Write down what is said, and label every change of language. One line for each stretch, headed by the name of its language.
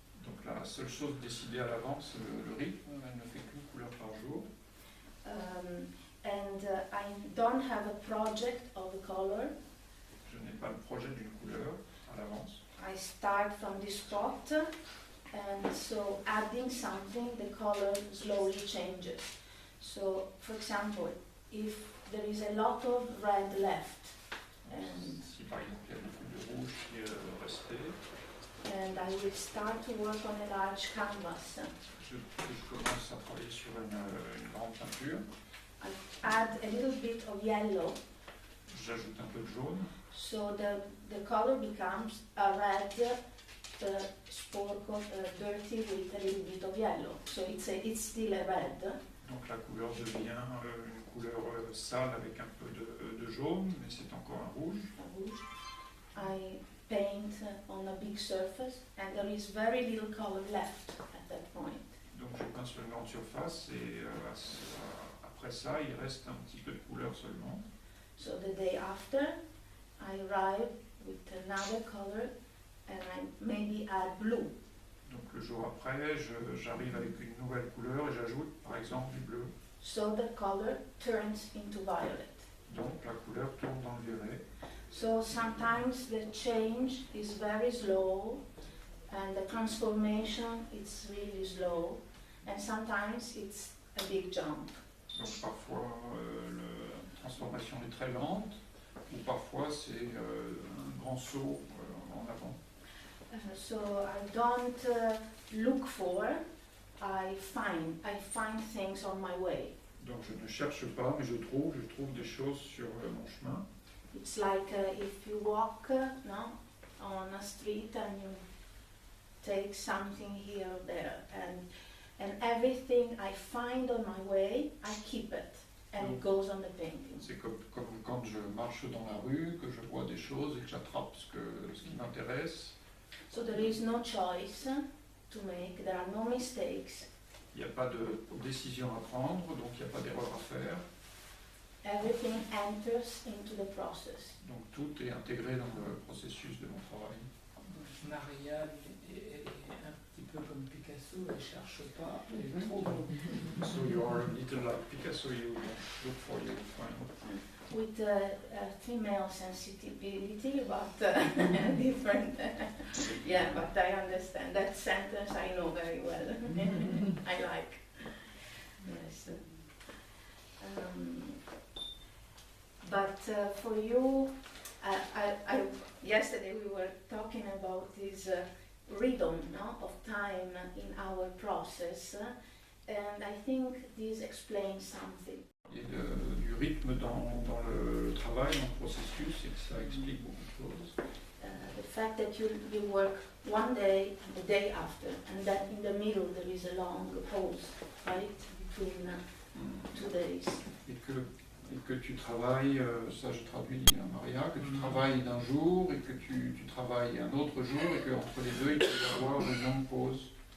French: Donc la seule chose décidée à l'avance, c'est le rythme. Elle ne fait qu'une couleur par jour.
English: I don't have a project of the color.
French: Je n'ai pas le projet d'une couleur à l'avance.
English: I start from this spot, and so adding something, the color slowly changes. So, for example, if there is a lot of red left, and
French: Si par exemple il y a beaucoup de rouge qui est resté,
English: and I will start to work on a large canvas.
French: je commence à travailler sur une grande peinture.
English: I add a little bit of yellow,
French: J'ajoute un peu de jaune.
English: so the color becomes a red sporco, dirty with a little bit of yellow. So it's still a red.
French: Donc la couleur devient une couleur sale avec un peu de jaune, mais c'est encore un rouge.
English: I paint on a big surface, and there is very little color left at that point.
French: Donc je peins sur une grande surface et après ça, il reste un petit peu de couleur seulement.
English: So the day after, I arrive with another color, and I maybe add blue.
French: Donc le jour après, j'arrive avec une nouvelle couleur et j'ajoute par exemple du bleu.
English: So the color turns into violet.
French: Donc la couleur tourne dans le violet.
English: So sometimes the change is very slow, and the transformation is really slow, and sometimes it's a big jump.
French: Donc parfois la transformation est très lente, ou parfois c'est un grand saut en avant.
English: So I don't look for, I find things on my way.
French: Donc je ne cherche pas, mais je trouve des choses sur mon chemin.
English: It's like if you walk on a street and you take something here or there, and everything I find on my way, I keep it, and it goes on the painting.
French: C'est comme quand je marche dans la rue, que je vois des choses et que j'attrape ce qui m'intéresse.
English: So there is no choice to make, there are no mistakes.
French: Il n'y a pas de décision à prendre, donc il n'y a pas d'erreur à faire.
English: Everything enters into the process.
French: Donc tout est intégré dans le processus de mon travail. Maria est un petit peu comme Picasso, elle ne cherche pas, elle trouve.
English: So you are a little like Picasso, you look for, you find. With female sensitivity, but different. Yeah, but I understand. That sentence I know very well. I like. Yes. But for you, yesterday we were talking about this rhythm of time in our process, and I think this explains something.
French: Et du rythme dans le travail, dans le processus, et que ça explique beaucoup de choses.
English: The fact that you work one day and the day after, and that in the middle there is a long pause, right, between 2 days.
French: Et que tu travailles, ça je traduis à Maria, que tu travailles d'un jour et que tu travailles un autre jour et qu'entre les deux il peut y avoir une longue pause.